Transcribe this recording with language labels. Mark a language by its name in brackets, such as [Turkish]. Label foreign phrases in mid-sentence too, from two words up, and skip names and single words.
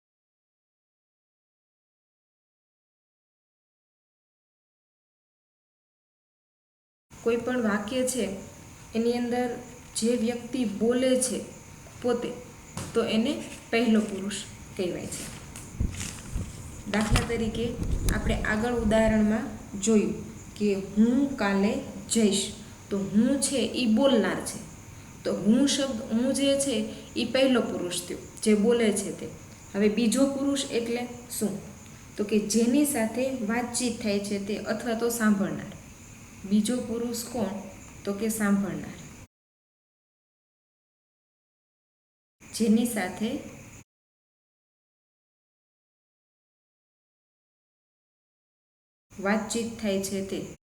[Gujarati] કોઈ પણ વાક્ય છે એની અંદર જે વ્યક્તિ બોલે છે પોતે તો એને પહેલો પુરુષ કહેવાય છે। દાખલા તરીકે આપણે આગળ ઉદાહરણમાં જોયું કે હું કાલે જઈશ, તો હું છે ઈ બોલનાર છે। તો હું શબ્દ હું જે છે ઈ પહેલો પુરુષ થયો, જે બોલે છે તે। હવે બીજો પુરુષ એટલે શું? તો કે જેની સાથે વાતચીત થાય છે તે અથવા તો સાંભળનાર। બીજો પુરુષ કોણ? તો કે સાંભળનાર, જેની સાથે વાતચીત થાય છે તે।